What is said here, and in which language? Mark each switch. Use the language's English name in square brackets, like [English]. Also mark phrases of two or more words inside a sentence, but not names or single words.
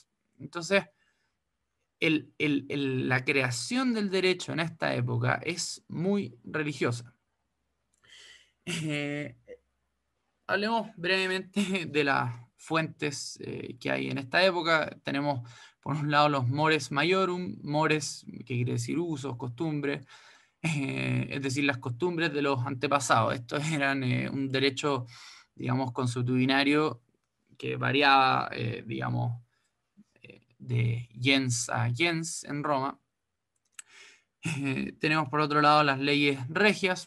[Spanish] Entonces, la creación del derecho en esta época es muy religiosa. Eh, Hablemos brevemente de las fuentes que hay en esta época. Tenemos por un lado los [Latin] mores maiorum, [Spanish] mores que quiere decir usos, costumbres, es decir, las costumbres de los antepasados. Estos eran un derecho, digamos, consuetudinario que variaba, digamos, de gens a gens en Roma. Tenemos por otro lado las leyes regias.